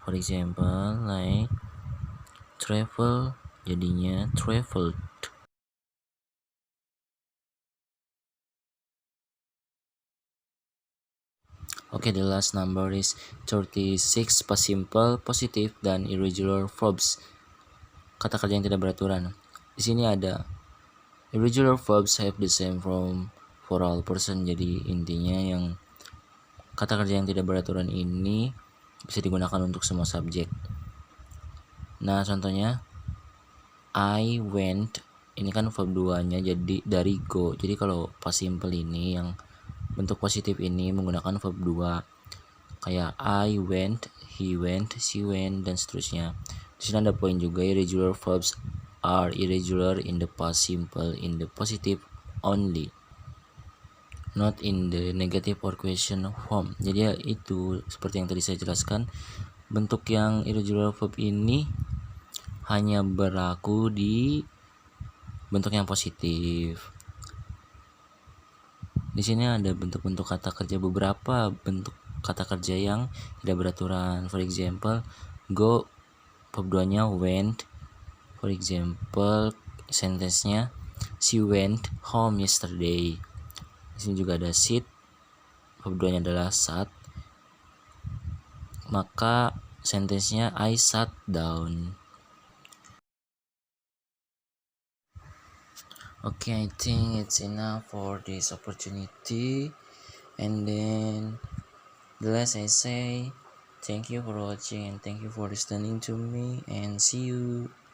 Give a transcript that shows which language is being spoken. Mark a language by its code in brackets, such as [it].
[en] For example, like travel [id] jadinya [en] traveled. Okay, the last number is 36, past simple, positive, dan irregular verbs. [id] Kata kerja yang tidak beraturan. Di sini ada [en] irregular verbs have the same form for all person. [id] Jadi intinya yang kata kerja yang tidak beraturan ini bisa digunakan untuk semua subjek. Nah, contohnya [en] I went, [id] ini kan verb 2-nya jadi dari go. Jadi kalau past simple ini yang bentuk positif ini menggunakan verb 2 kayak [en] I went, he went, she went, [id] dan seterusnya. Di sini ada poin juga, [en] irregular verbs are irregular in the past simple in the positive only, not in the negative or question form. [id] Jadi ya itu seperti yang tadi saya jelaskan, bentuk yang irregular verb ini hanya berlaku di bentuk yang positif. Di sini ada bentuk-bentuk kata kerja, beberapa bentuk kata kerja yang tidak beraturan. [en] For example, go verb 2-nya went. For example, sentence-nya she went home yesterday. [id] Di sini juga ada sit, verb 2-nya adalah sat. Maka [en] sentence-nya I sat down. Okay, I think it's enough for this opportunity. And then the last I say, thank you for watching and thank you for listening to me, and see you.